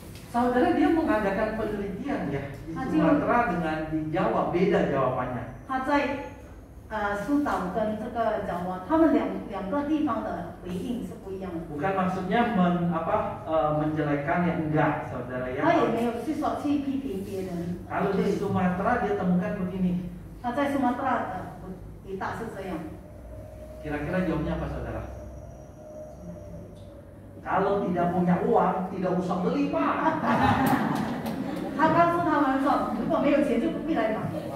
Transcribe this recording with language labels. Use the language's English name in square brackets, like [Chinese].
[Indonesian] Saudara dia mengadakan penelitian ya di Sumatera dengan di Jawa beda jawabannya. [Chinese] 他在苏岛跟这个角湾，他们两个地方的回应是不一样的。 [Indonesian] Bukan maksudnya menjelekan ya, enggak saudara ya. [Chinese] 他也没有去说去批评别人。 [Indonesian] Kalau di Sumatera dia temukan begini. [Chinese] 他在苏马特拉的回答是这样。 [Indonesian] Kira-kira jawabnya apa saudara? Kalau tidak punya uang tidak usah beli pak. [Chinese] 他告诉他们说，如果没有钱就不必来买。